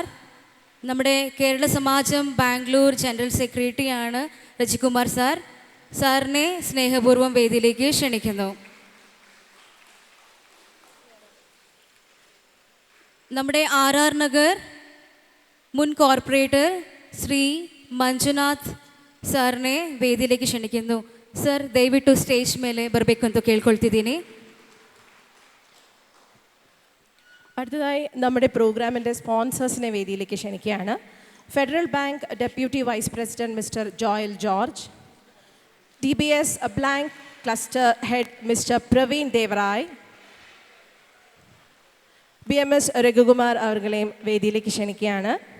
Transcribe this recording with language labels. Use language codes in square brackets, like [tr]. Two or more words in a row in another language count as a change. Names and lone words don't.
[ml] നമ്മുടെ കേരള സമാജം ബാംഗ്ലൂർ ജനറൽ സെക്രട്ടറിയാണ് രജികുമാർ സാർ. സാറിനെ സ്നേഹപൂർവ്വം വേദിയിലേക്ക് ക്ഷണിക്കുന്നു. നമ്മുടെ RR നഗർ മുൻ കോർപ്പറേറ്റർ ശ്രീ ಮಂಜುನಾಥ್ [kn] ಸಾರ್ನೇ ವೇದಿಕೆಗೆ [ml] ಕ್ಷಣಿക്കുന്നു. [kn] ಸರ್ ದಯವಿಟ್ಟು ಸ್ಟೇಜ್ ಮೇಲೆ ಬರಬೇಕು ಅಂತ ಕೇಳ್ಕೊಳ್ತಿದ್ದೀನಿ. [ml] അടുത്തതായി നമ്മുടെ പ്രോഗ്രാമിൻ്റെ സ്പോൺസേഴ്സിനെ വേദിയിലേക്ക് ക്ഷണിക്കുകയാണ്. ഫെഡറൽ ബാങ്ക് ഡെപ്യൂട്ടി വൈസ് പ്രസിഡന്റ് മിസ്റ്റർ ജോയൽ ജോർജ്, DBS ബ്ലാങ്ക് ക്ലസ്റ്റർ ഹെഡ് മിസ്റ്റർ പ്രവീൺ ദേവറായ്, BMS രഘുകുമാർ അവർകളെയും വേദിയിലേക്ക് ക്ഷണിക്കുകയാണ്.